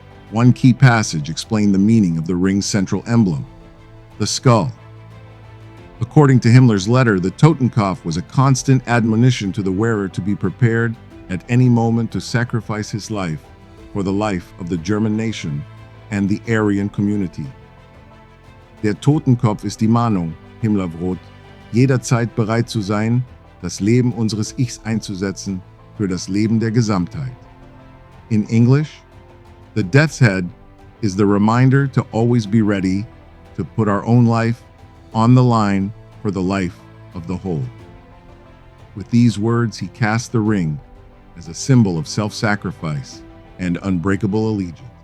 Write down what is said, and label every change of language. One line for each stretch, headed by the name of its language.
English: One key passage explained the meaning of the ring's central emblem, the skull. According to Himmler's letter, the Totenkopf was a constant admonition to the wearer to be prepared at any moment to sacrifice his life for the life of the German nation and the Aryan community.
German: Der Totenkopf ist die Mahnung,
English: Himmler wrote,
German: jederzeit bereit zu sein, das Leben unseres Ichs einzusetzen für das Leben der Gesamtheit.
English: In English, the death's head is the reminder to always be ready to put our own life on the line for the life of the whole. With these words, he cast the ring as a symbol of self-sacrifice and unbreakable allegiance.